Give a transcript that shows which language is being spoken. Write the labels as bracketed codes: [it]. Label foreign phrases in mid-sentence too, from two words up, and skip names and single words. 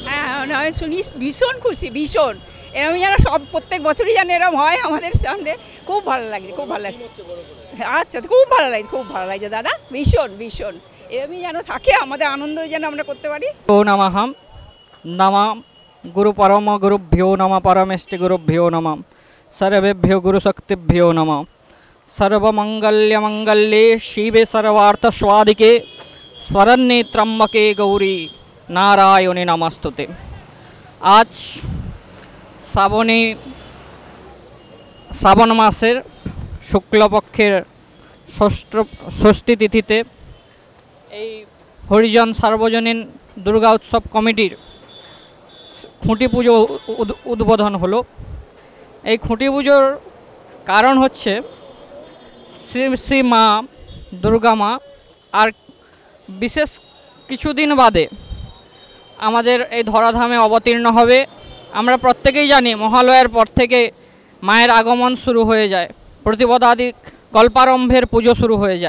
[bn] হ্যাঁ আমি শুনি ভীষণ খুশি ভীষণ এরকম যেন সব প্রত্যেক বছরই যেন এরকম হয় আমাদের সামনে খুব ভালো লাগছে খুব ভালো লাগছে আচ্ছা খুব ভালো লাগছে দাদা ভীষণ ভীষণ এরকমই যেন থাকে আমাদের আনন্দ যেন আমরা করতে পারি। [sa] ও নমঃ নমঃ গুরু পরম গুরুভ্যো নমঃ পরমেষ্টি গুরুভ্যো নমঃ सर्वेभ्यो गुरुशक्तिभ्यो नमः सर्वमंगल्ये शिवे सर्वार्थस्वादिके स्वरण्ये त्र्यंबके गौरी नारायणी नमस्तुते। [bn] আজ শ্রাবণ মাসের শুক্লপক্ষের ষষ্ঠী তিথিতে হরিজন সার্বজনীন দুর্গা উৎসব কমিটির খুঁটি পুজো উদ্বোধন হলো। এই খুঁটি পুজোর কারণ হচ্ছে শ্রী শ্রী মা দুর্গা মা আর বিশেষ কিছুদিন বাদে আমাদের এই ধরাধামে অবতীর্ণ হবে। আমরা প্রত্যেকেই জানি মহালয়ার পর থেকে মায়ের আগমন শুরু হয়ে যায়, প্রতিপদাদি কল্পারম্ভের পুজো শুরু হয়ে যায়।